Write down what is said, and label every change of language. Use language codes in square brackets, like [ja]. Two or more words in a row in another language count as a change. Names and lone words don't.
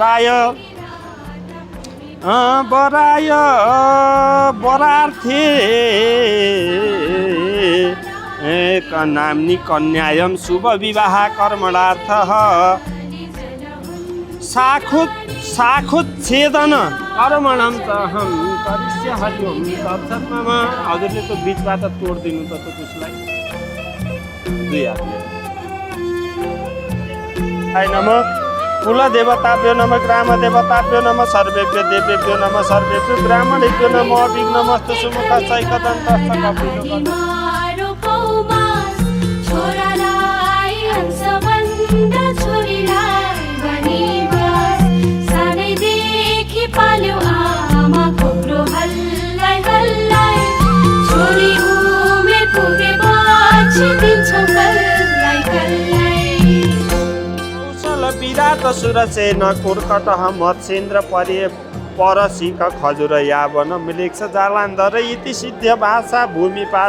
[sa] बरार्थे नाम्नी कन्यायं शुभ विवाह कर्मणार्थः साखुच्छेदन कर्मणं तहं करिष्याम्यहं तत्सत् मम। [ne] हजुरले त्यो बिचबाट तोडिदिनु त त्यसलाई दुई हातले। [sa] हाय नमः कुलदेवताभ्यो नमः ग्रामदेवताभ्यो नमः सर्वेभ्यो देवेभ्यो नमः सर्वेभ्यो ब्राह्मणेभ्यो नमः अभिघ्नमस्तु सुमुखसैकदन्तस्य कपिलो। [ne] पाल्यो आमा कोक्रो हल्लाई हल्लाई छोरी उमेर पुगेपछि दिन्छौ कल्लाई कल्लाई। [sa] कौशल विराट सुरसेन कुर्कटः मत्स्येन्द्र परसिक खजुर यावन मिलेक्ष जालान्धर इति सिद्ध भाषा भूमिपाल